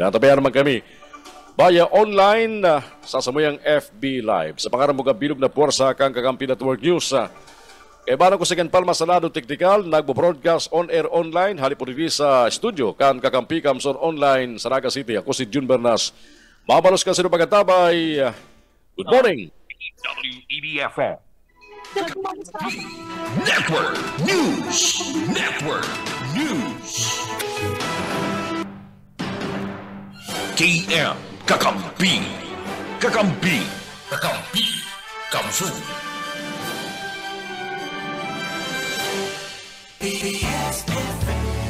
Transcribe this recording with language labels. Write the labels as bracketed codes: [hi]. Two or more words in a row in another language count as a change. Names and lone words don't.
[bik] Natabiyanan naman kami via online sa samuyang FB Live. Sa pangarang mga bilog na puwersa kang Kakampi Network News. Kaya bago ko sa Palma sa lado teknikal, nagbo-broadcast [en] on-air online, [bik] hali po rin sa studio, kan Kakampi Kamsur Online sa Naga City. Ako si Jun Bernas. Mabalos ka sino pagkatabay. [en] Good morning. WEB-FM Network News. Network News. KM Kakampi. Kakampi. Kakampi. Kamsur. PBS FM.